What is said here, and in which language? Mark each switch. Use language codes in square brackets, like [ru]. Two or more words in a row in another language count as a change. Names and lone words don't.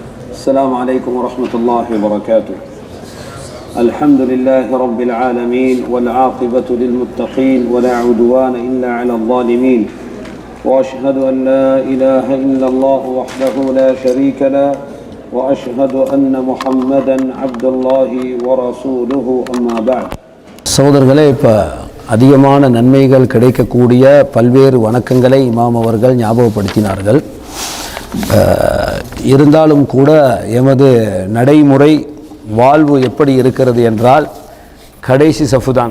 [ar] السلام عليكم ورحمة الله وبركاته. الحمد لله رب العالمين والعاقبة للمتقين ولا عدوان إلا على الظالمين وأشهد أن لا إله إلا الله وحده لا شريك له وأشهد أن محمدا عبد الله ورسوله أما بعد. [ta] சகோதரர்களே, இப்போ அதிகமான நன்மைகள் கிடைக்கக்கூடிய பல்வேறு வணக்கங்களை இமாம் அவர்கள் ஞாபகப்படுத்தினார்கள். இருந்தாலும் கூட எமது நடைமுறை வாழ்வு எப்படி இருக்கிறது என்றால், கடைசி சஃபு தான்.